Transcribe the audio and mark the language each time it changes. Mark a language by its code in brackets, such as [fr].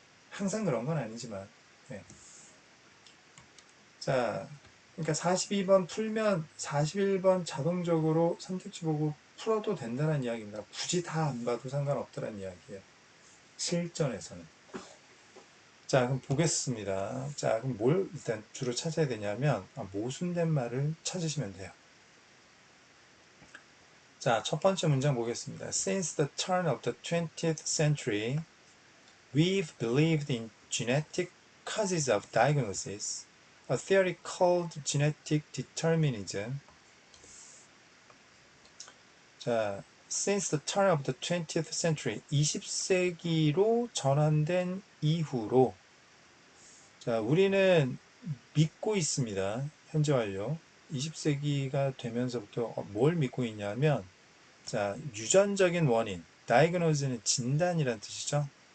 [ko] 항상 그런 건 아니지만. 네. 자, 그러니까 42번 풀면 41번 자동적으로 선택지 보고 풀어도 된다는 이야기입니다. 굳이 다 안 봐도 상관없다는 이야기예요. 실전에서는. 자, 그럼 보겠습니다. 자, 그럼 뭘 일단 주로 찾아야 되냐면 모순된 말을 찾으시면 돼요. 자, 첫 번째 문장 보겠습니다. [en] Since the turn of the 20th century, we've believed in genetic causes of diagnosis, a theory called genetic determinism. [ko] 자, [en] since the turn of the 20th century, [ko] 20세기로 전환된 이후로, 자, 우리는 믿고 있습니다. 현재 완료. 20세기가 되면서부터 뭘 믿고 있냐면, 자, 유전적인 원인, diagnose는 진단이란 뜻이죠.